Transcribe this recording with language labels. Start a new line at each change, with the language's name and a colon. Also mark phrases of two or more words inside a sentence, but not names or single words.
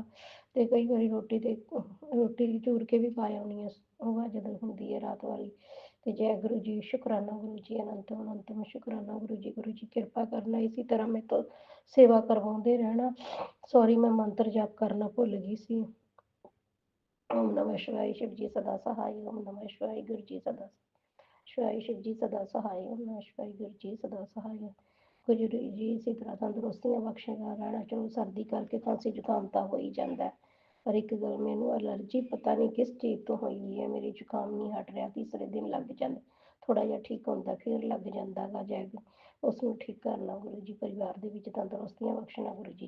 Punjabi: ਤੇ ਕਈ ਵਾਰੀ ਰੋਟੀ ਚੂਰ ਕੇ ਵੀ ਪਾ ਆਉਂਦੀ ਹਾਂ, ਉਹ ਜਦੋਂ ਹੁੰਦੀ ਹੈ ਰਾਤ ਵਾਲੀ। ਤੇ ਜੈ ਗੁਰੂ ਜੀ, ਸ਼ੁਕਰਾਨਾ ਗੁਰੂ ਜੀ, ਅਨੰਤਮ ਅਨੰਤਮ ਸ਼ੁਕਰਾਨਾ ਗੁਰੂ ਜੀ। ਗੁਰੂ ਜੀ ਕਿਰਪਾ ਕਰਨਾ, ਇਸੇ ਤਰ੍ਹਾਂ ਮੇਰੇ ਤੋਂ ਸੇਵਾ ਕਰਵਾਉਂਦੇ ਰਹਿਣਾ। ਸੌਰੀ, ਮੈਂ ਮੰਤਰ ਜਾਪ ਕਰਨਾ ਭੁੱਲ ਗਈ ਸੀ।
Sanskrit: ओम नमः शिवाय,
Hindi: शिव जी सदा सहाय।
Sanskrit: ओम नमः शिवाय,
Hindi: गुरु जी सदा शिवाय, शिव जी सदा सहाय।
Sanskrit: ओम नमः शिवाय,
Hindi: गुरु जी सदा सहाय।
Punjabi: ਗੁਰੂ ਜੀ ਇਸੇ ਤਰ੍ਹਾਂ ਤੰਦਰੁਸਤੀਆਂ ਬਖਸ਼ੇਗਾ ਰਹਿਣਾ। ਚਲੋ ਸਰਦੀ ਕਰਕੇ ਖਾਂਸੀ ਜ਼ੁਕਾਮ ਤਾਂ ਹੋ ਹੀ ਜਾਂਦਾ, ਪਰ ਇੱਕ ਗੱਲ ਮੈਨੂੰ ਐਲਰਜੀ ਪਤਾ ਨਹੀਂ ਕਿਸ ਚੀਜ਼ ਤੋਂ ਹੋਈ ਹੋਈ ਹੈ। ਮੇਰੀ ਜ਼ੁਕਾਮ ਨਹੀਂ ਹਟ ਰਿਹਾ, ਤੀਸਰੇ ਦਿਨ ਲੱਗ ਜਾਂਦਾ, ਥੋੜ੍ਹਾ ਜਿਹਾ ਠੀਕ ਹੁੰਦਾ ਫਿਰ ਲੱਗ ਜਾਂਦਾ ਗਾ। ਜੈ ਉਸ ਨੂੰ ਠੀਕ ਕਰਨਾ ਗੁਰੂ ਜੀ, ਪਰਿਵਾਰ ਦੇ ਵਿੱਚ ਤੰਦਰੁਸਤੀਆਂ ਬਖਸ਼ਣਾ ਗੁਰੂ ਜੀ।